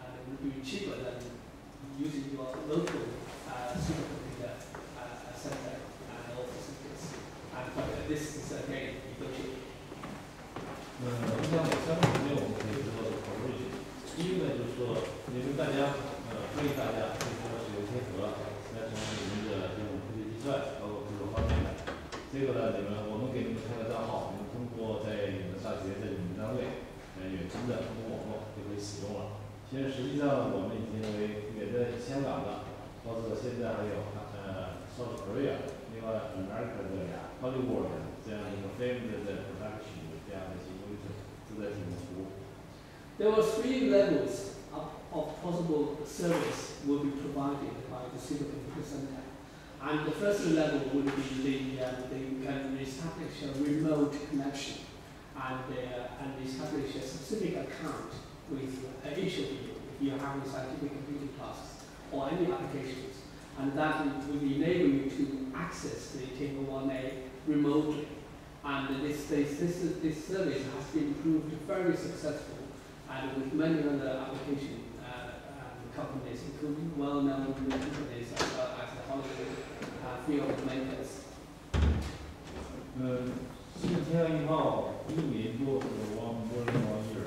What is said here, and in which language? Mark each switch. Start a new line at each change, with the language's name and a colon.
English: It would be cheaper than using your local supercomputer center and all facilities. But this is again negotiable.
Chinese: 我想3个层面我们可以做到讨论一下。第一个呢，就是说，因为大家欢迎大家就是说使用天河来从事你们的这种科学计算，包括各个方面的。这个呢，我们给你们开个账号，你们通过在你们大学在你们单位远程的通过网络就可以使用了。现在实际上，我们已经也在香港的，包括现在还有South Korea， 另外 America 的 Hollywood 这样一个 film 的 production 这样的一些优势都在提供服务。
English: There were 3 levels of possible service will be provided by the Supercomputing Center, and the first level would be they can establish a remote connection and establish a specific account with each of you if you have scientific computing tasks or any applications, and that will enable you to access the KM1A remotely. And this service has been proved very successful, and with many other application companies, including well-known companies as well as the Hollywood field makers.
Chinese: 新天1号1年多，1 years。